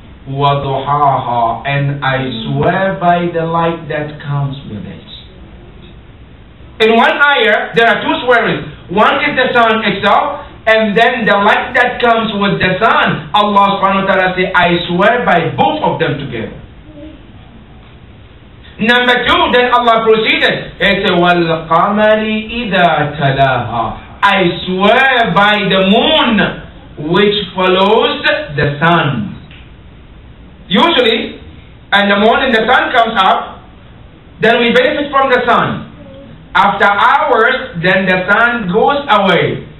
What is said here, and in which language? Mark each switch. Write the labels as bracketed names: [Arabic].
[Arabic] وَضُحَاهَا, [English] and I swear by the light that comes with it. In one ayah, there are 2 swearings. One is the sun itself, and then the light that comes with the sun. Allah subhanahu wa ta'ala says, I swear by both of them together. Number 2, then Allah proceeded. He said, [Arabic] وَالْقَمَرِ إِذَا تَلَاهَا. [English] I swear by the moon which follows the sun. Usually, and the morning the sun comes up, then we benefit from the sun. After hours, then the sun goes away.